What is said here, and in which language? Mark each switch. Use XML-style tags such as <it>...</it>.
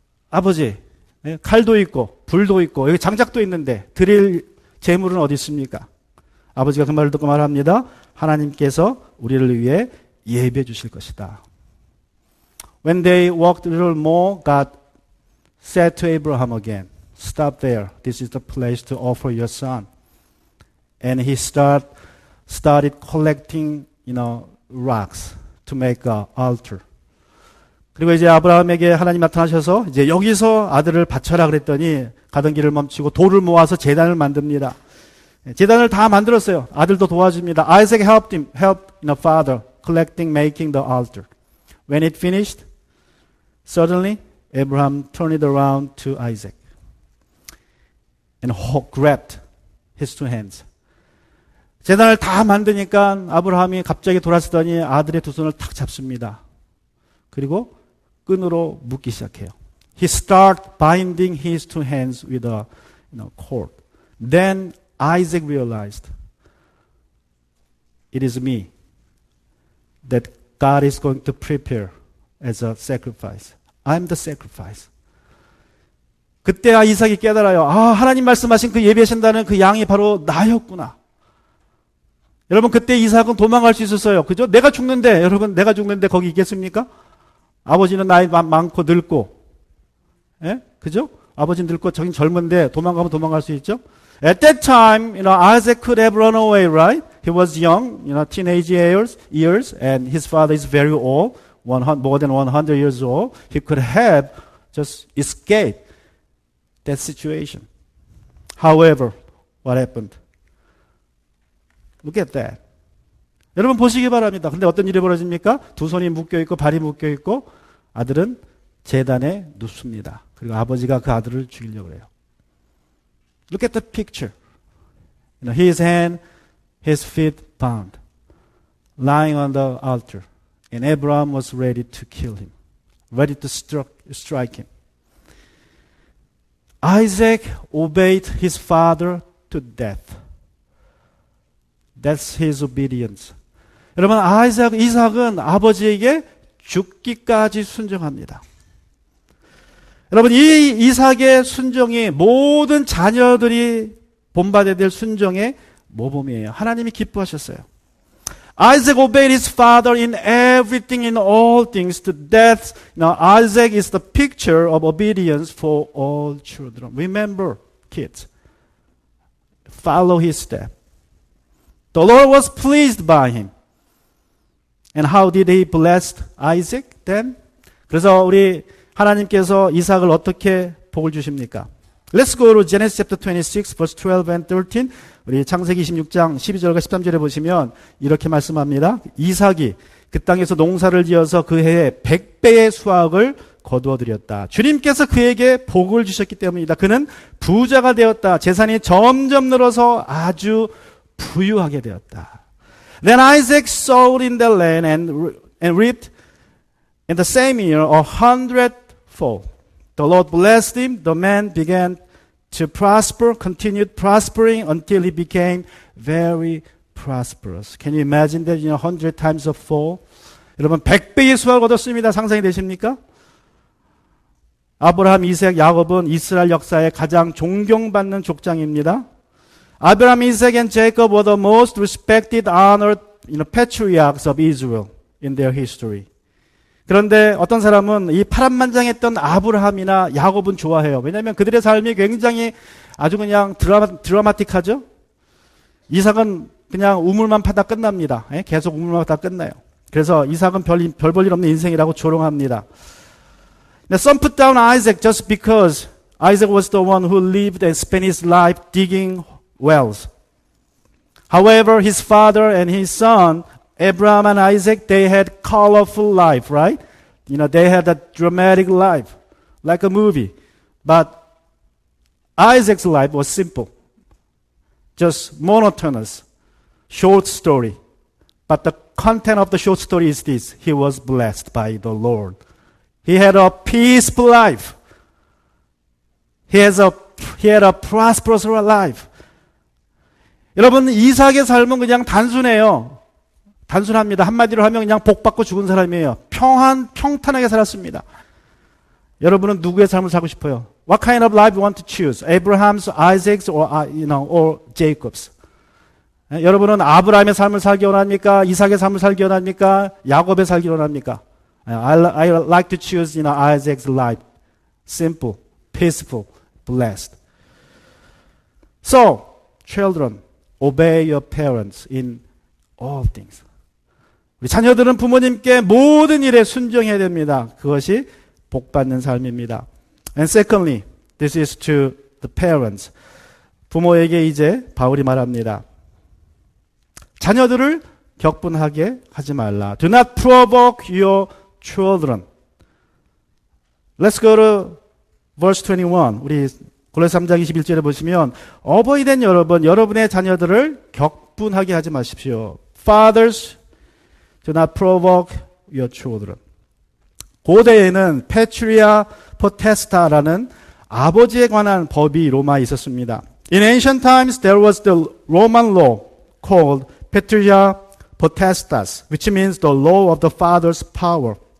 <ko>아버지, 칼도 있고 불도 있고 여기 장작도 있는데 드릴 재물은 어디 있습니까? 아버지가 그 말을 듣고 말합니다. 하나님께서 우리를 위해 예배해 주실 것이다.</ko> <en>When they walked a little more, God said to Abraham again, "Stop there. This is the place to offer your son." And he started collecting, rocks to make an altar.</en> <ko>그리고 이제 아브라함에게 하나님 나타나셔서 이제 여기서 아들을 바쳐라 그랬더니 가던 길을 멈추고 돌을 모아서 제단을 만듭니다. 제단을 다 만들었어요. 아들도 도와줍니다.</ko> <en>Isaac helped the father collecting, making the altar. When it finished, suddenly Abraham turned it around to Isaac and grabbed his two hands.</en> <ko>제단을 다 만드니까 아브라함이 갑자기 돌아서더니 아들의 두 손을 탁 잡습니다. 그리고 끈으로 묶기 시작해요.</ko> <en>He started binding his two hands with a cord. Then Isaac realized, it is me that God is going to prepare as a sacrifice. I'm the sacrifice.</en> <ko>그때 이삭이 깨달아요. 하나님 말씀하신 그 예배하신다는 그 양이 바로 나였구나. 여러분 그때 이삭은 도망갈 수 있었어요. 그죠? 내가 죽는데 거기 있겠습니까? 아버지는 나이 많고 늙고, 예? 그죠? 아버지는 늙고 저긴 젊은데 도망가면 도망갈 수 있죠?</ko> <en>At that time, Isaac could have run away, right? He was young, teenage years, and his father is very old, more than 100 years old. He could have just escaped that situation. However, what happened? Look at that.</en> <ko>여러분 보시기 바랍니다. 근데 어떤 일이 벌어집니까? 두 손이 묶여있고 발이 묶여있고 아들은 제단에 눕습니다. 그리고 아버지가 그 아들을 죽이려고 해요.</ko> <en>Look at the picture. His hand, his feet bound, lying on the altar. And Abraham was ready to kill him, ready to strike him. Isaac obeyed his father to death. That's his obedience.</en> <ko>여러분, 이삭은 아버지에게 죽기까지 순종합니다. 여러분, 이 이삭의 순종이 모든 자녀들이 본받아야 될 순종의 모범이에요. 하나님이 기뻐하셨어요.</ko> <en>Isaac obeyed his father in everything, in all things, to death. Now, Isaac is the picture of obedience for all children. Remember, kids, follow his step. The Lord was pleased by him. And how did he bless Isaac then?</en> <ko>그래서 우리 하나님께서 이삭을 어떻게 복을 주십니까?</ko> <en>Let's go to Genesis chapter 26, verse 12 and 13.</en> <ko>우리 창세기 26장 12절과 13절에 보시면 이렇게 말씀합니다. 이삭이 그 땅에서 농사를 지어서 그 해에 100배의 수확을 거두어 드렸다. 주님께서 그에게 복을 주셨기 때문이다. 그는 부자가 되었다. 재산이 점점 늘어서 아주 부유하게 되었다.</ko> <en>Then Isaac sowed in the land and reaped in the same year 100-fold. The Lord blessed him. The man began to prosper, continued prospering until he became very prosperous. Can you imagine that? 100 times a fold.</en> <ko>여러분 100배의 수확을 얻었습니다. 상상이 되십니까? 아브라함, 이삭, 야곱은 이스라엘 역사의 가장 존경받는 족장입니다.</ko> <en>Abraham, Isaac, and Jacob were the most respected, honored patriarchs of Israel in their history.</en> <ko>그런데 어떤 사람은 이 파란만장했던 아브라함이나 야곱은 좋아해요. 왜냐하면 그들의 삶이 굉장히 아주 그냥 드라마틱하죠. 이삭은 그냥 우물만 파다 끝납니다. 계속 우물만 파다 끝나요. 그래서 이삭은 별 볼 일 없는 인생이라고 조롱합니다.</ko> <en>Now some put down Isaac just because Isaac was the one who lived and spent his life digging wells. However, his father and his son, Abraham and Isaac, they had colorful life, right? They had a dramatic life, like a movie. But Isaac's life was simple, just monotonous, short story. But the content of the short story is this: he was blessed by the Lord. He had a peaceful life. He had a prosperous life.</en> <ko>여러분, 이삭의 삶은 그냥 단순해요. 단순합니다. 한마디로 하면 그냥 복받고 죽은 사람이에요. 평탄하게 살았습니다. 여러분은 누구의 삶을 살고 싶어요?</ko> <en>What kind of life you want to choose? Abraham's, Isaac's, or Jacob's?</en> <ko>여러분은 아브라함의 삶을 살기 원합니까? 이삭의 삶을 살기 원합니까? 야곱의 살기 원합니까?</ko> <en>I like to choose, Isaac's life. Simple, peaceful, blessed. So, children, obey your parents in all things.</en> <ko>우리 자녀들은 부모님께 모든 일에 순종해야 됩니다. 그것이 복받는 삶입니다.</ko> <en>And secondly, this is to the parents.</en> <ko>부모에게 이제 바울이 말합니다. 자녀들을 격분하게 하지 말라.</ko> <en>Do not provoke your children. Let's go to verse 21.</en> <ko>우리 골로새 3장 21절에 보시면 어버이 된 여러분의 자녀들을 격분하게 하지 마십시오.</ko> <en>Fathers, do not provoke your children.</en> <ko>고대에는 patria potesta라는 아버지에 관한 법이 로마에 있었습니다.</ko> <en>In ancient times, there was the Roman law called patria potestas, which means the law of the father's power.</en>